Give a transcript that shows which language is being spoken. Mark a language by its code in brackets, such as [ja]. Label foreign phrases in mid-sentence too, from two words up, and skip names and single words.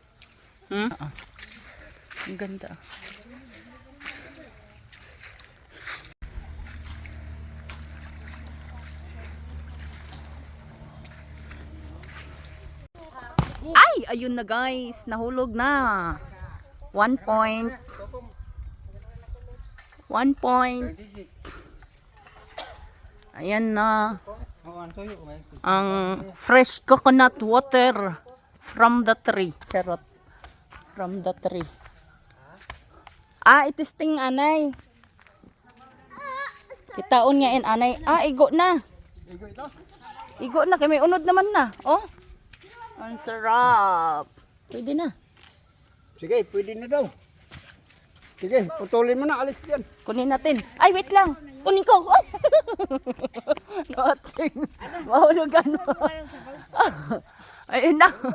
[tl] Oo. Ang ganda. Ay! Ayun na guys. Nahulog na. 1 point. 1 point. Ayan na. Ang [en] fresh coconut water from the tree. Charot. From the tree. [hil] Ah, itisting anay. Kitaon nga in anay. Ah, igo na. Igo na. Kaya may unod naman na. Oh. [tl] Ang sarap. Pwede na. Sige, pwede na daw. Sige, putulin mo na, alis diyan. Kunin natin. Ay, wait lang. Kunin ko. Nothing. Mahulugan mo. Ayun na.